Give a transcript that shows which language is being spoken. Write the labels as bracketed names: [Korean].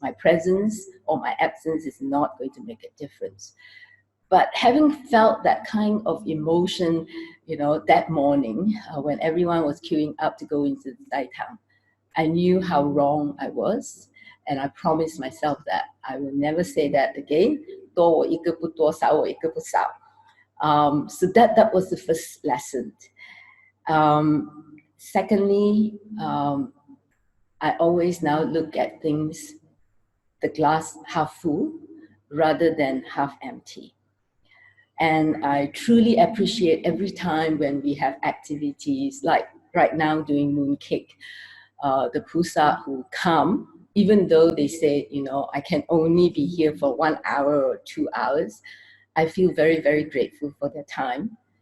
[English] My presence or my absence is not going to make a difference. But having felt that kind of emotion, that morning when everyone was queuing up to go into the Daitang, I knew how wrong I was, and I promised myself that I will never say that again. [Chinese] 多我一个不多，少我一个不少. [English] So that was the first lesson. Secondly, I always now look at things, the glass half full rather than half empty. And I truly appreciate every time when we have activities like right now doing mooncake, the Pusa who come, even though they say, you know, I can only be here for 1 hour or 2 hours, I feel very, very grateful for their time.